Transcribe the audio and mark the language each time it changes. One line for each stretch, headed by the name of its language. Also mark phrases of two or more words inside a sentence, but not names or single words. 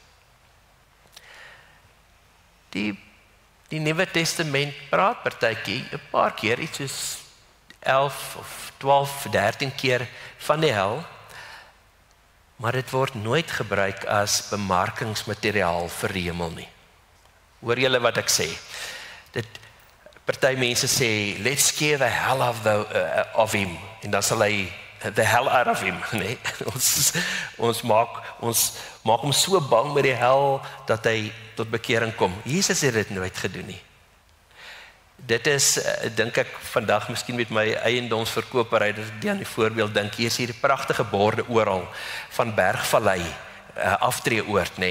Afrikaans: Die Nuwe Testament praat partykeer 'n paar keer, iets soos 11 of 12, 13 keer van die hel, maar dit word nooit gebruik as bemarkingsmateriaal vir die hemel nie. Hoor julle wat ek sê? Party mense sê,
English: let's scare the hell of him,
Afrikaans: en dan sal hy
English: the hell out of him,
Afrikaans: nee? Ons maak hom so bang met die hel, dat hy tot bekering kom. Jesus het dit nooit gedoen nie. Dit is, dink ek, vandag miskien met my eiendomsverkoper, dat ek aan die voorbeeld dink, hier is hierdie pragtige borde oral, van Bergvallei, aftreeoord, nee?